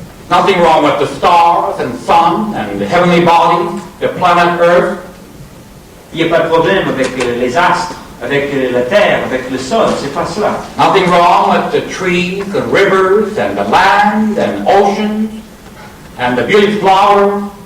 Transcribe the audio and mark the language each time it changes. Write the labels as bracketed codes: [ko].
[en] Nothing wrong with the stars and sun and the heavenly bodies, the planet Earth. [fr] Il n'y a pas de problème avec les astres, avec la terre, avec le sol, c'est pas cela. [en] Nothing wrong with the trees and rivers and the land and oceans and the beautiful flowers.